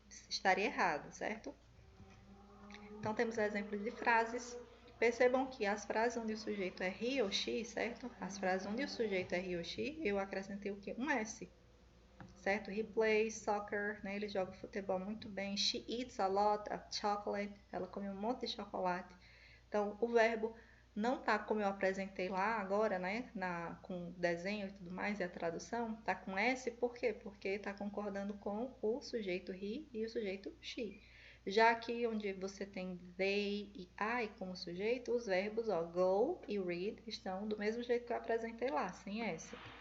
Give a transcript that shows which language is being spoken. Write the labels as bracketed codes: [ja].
[pt] Estaria errado, certo? Então temos exemplos de frases. Percebam que as frases onde o sujeito é he ou she, certo? As frases onde o sujeito é he ou she, eu acrescentei o que? Um S, certo? [en] He plays soccer, [pt] né? Ele joga futebol muito bem. [en] She eats a lot of chocolate. [pt] Ela come um monte de chocolate. Então, o verbo não tá como eu apresentei lá agora, né? Com desenho e tudo mais, e a tradução, tá com S, por quê? Porque tá concordando com o sujeito he e o sujeito she. Já aqui onde você tem they e I como sujeito, os verbos ó, go e read estão do mesmo jeito que eu apresentei lá, sem S.